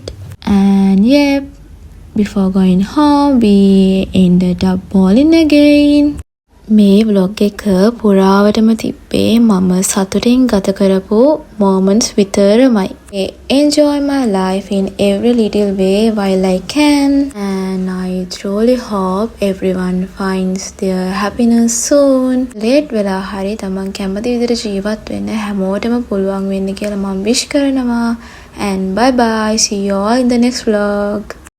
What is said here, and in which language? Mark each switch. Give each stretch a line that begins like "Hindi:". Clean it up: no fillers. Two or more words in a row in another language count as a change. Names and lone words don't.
English: And yep, before going home, we ended up bowling again.
Sinhala: මේ vlog එක පුරාවටම තිබ්බේ මම සතුටින් ගත කරපු moments විතරමයි.
English: Enjoy my life in every little way while I can, and I truly hope everyone finds their happiness soon.
Sinhala: Late වෙලා හරි තමන් කැමති විදිහට ජීවත් වෙන්න හැමෝටම පුළුවන් වෙන්න කියලා මම wish කරනවා.
English: And bye bye, see you all in the next vlog.